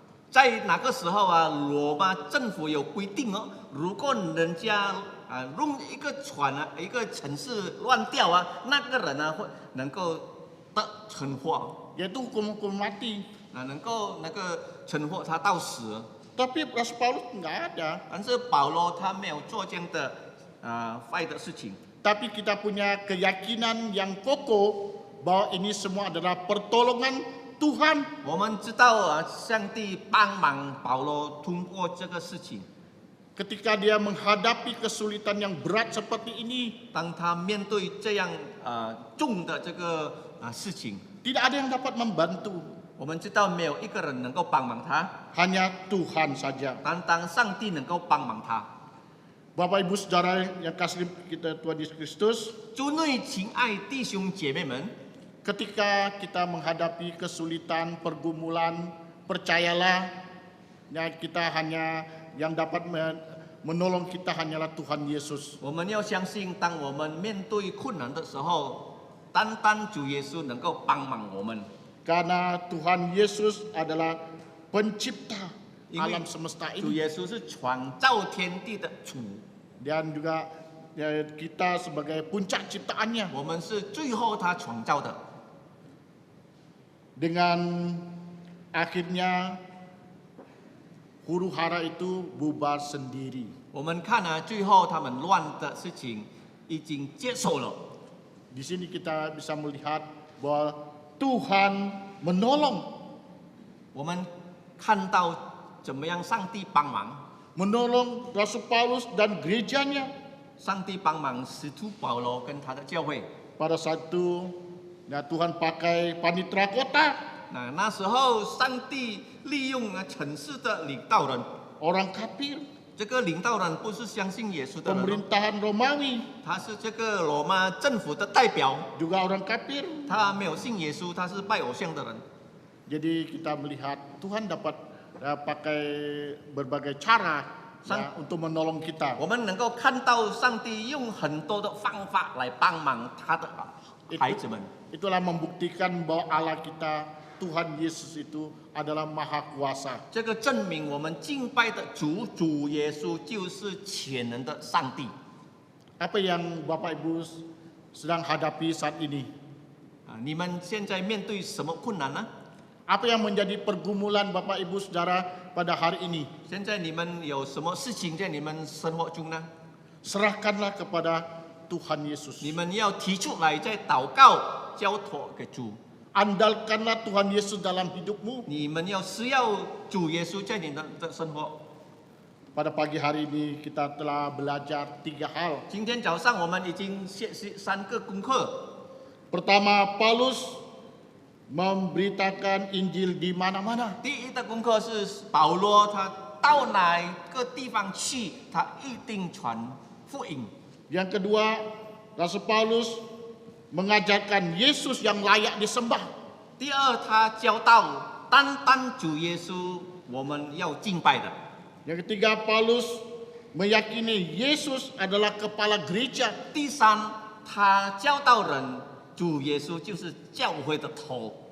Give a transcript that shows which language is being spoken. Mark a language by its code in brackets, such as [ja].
[zh] 在那个时候啊，罗马政府有规定哦，如果人家弄一个船啊，一个城市乱掉啊，那个人呢会能够得惩罚， [id] Yaitu hukum mati. [zh] 能够那个惩罚他到死。 [id] Tapi Rasul Paulus nggak ada. [zh] 但是保罗他没有做这样的坏的事情。 [id] Tapi kita punya keyakinan yang kokoh bahwa ini semua adalah pertolongan Tuhan. [zh] 我们知道上帝帮忙保罗通过这个事情。 [id] Ketika dia menghadapi kesulitan yang berat seperti ini, [zh] 当他面对这样重的这个事情， [id] tidak ada yang dapat membantu. [zh] 我们知道没有一个人能够帮忙他， [id] Hanya Tuhan saja. [zh] 单单上帝能够帮忙他。 [id] Bapak Ibu Saudara yang kasih kita Tuhan Yesus Kristus, [zh] 主内亲爱弟兄姐妹们， [id] ketika kita menghadapi kesulitan, pergumulan, percayalah, ya kita hanya yang dapat menolong kita hanyalah Tuhan Yesus. [zh] 我们要相信，当我们面对困难的时候，单单主耶稣能够帮忙我们。 [id] Karena Tuhan Yesus adalah pencipta alam semesta [zh] 主 [id] ini. [zh] 耶稣是创造天地的主， [id] Dan juga ya, kita sebagai puncak ciptaannya. [zh] 我们是最后他创造的。 [id] Dengan akhirnya huru hara itu bubar sendiri. [zh] 我们看最后他们乱的事情已经接受了。 [id] Di sini kita bisa melihat bahwa Tuhan menolong, [zh] 我们看到怎么样上帝帮忙， [id] menolong Rasul Paulus dan gerejanya. [zh] 上帝帮忙使徒保罗跟他的教会。 [id] Pada saat itu, ya Tuhan pakai panitera kota, [zh] 那时候上帝利用城市的领导人， [id] orang kafir, [zh] 这个领导人不是相信耶稣的人， [id] pemerintahan Romawi, [zh] 他是这个罗马政府的代表， [id] juga orang kafir. [zh] 他没有信耶稣，他是拜偶像的人。 [id] Jadi kita melihat Tuhan dapat pakai berbagai cara ya, untuk menolong kita. [zh] 我们能够看到上帝用很多的方法来帮忙他的孩子们。 [id] Itulah membuktikan bahwa Allah kita, Tuhan Yesus itu adalah Maha Kuasa. [zh] 这个证明我们敬拜的主耶稣就是全能的上帝。 [id] Apa yang Bapak Ibu sedang hadapi saat ini? [zh] 你们现在面对什么困难呢？ [id] Apa yang menjadi pergumulan Bapak Ibu Saudara pada hari ini? [zh] 现在你们有什么事情在你们生活中呢？ [id] Serahkanlah kepada Tuhan Yesus. [zh] 你们要提出来，再祷告，交托给主。 [id] Andalkanlah Tuhan Yesus dalam hidupmu. [zh] 你们要需要主耶稣在你的生活。 [id] Pada pagi hari ini kita telah belajar 3 hal. [zh] 今天早上我们已经学习3个功课。 [id] Pertama, Paulus memberitakan Injil di mana-mana. [zh] 第一的功课是保罗，他到哪个地方去，他一定传福音。 [id] Yang kedua, Rasul Paulus mengajarkan Yesus yang layak disembah. [zh] 第二，他教导单单主耶稣我们要敬拜的。 [id] Yang ketiga, Paulus meyakini Yesus adalah kepala gereja. [zh] 第三，他教导人，主耶稣就是教会的头。